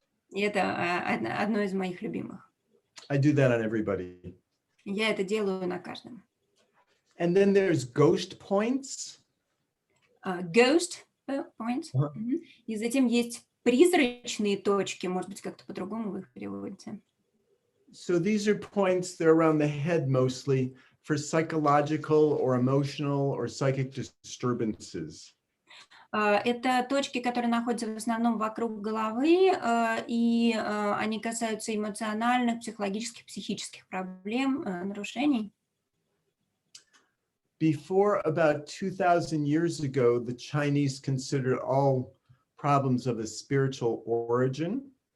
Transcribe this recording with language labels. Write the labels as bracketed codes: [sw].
[ru] И это одно из моих любимых. [en] I do that on everybody. [ru] Я это делаю на каждом. [en] And then there's ghost points. Ghost points. [ru] И затем есть призрачные точки, может быть, как-то по-другому вы их переводите. [en] So these are points that are around the head mostly for psychological or emotional or psychic disturbances. [ru] Это точки, которые находятся в основном вокруг головы, и они касаются эмоциональных, психологических, психических проблем, нарушений. [en] Before about 2000 years ago, the Chinese considered all problems of a spiritual origin.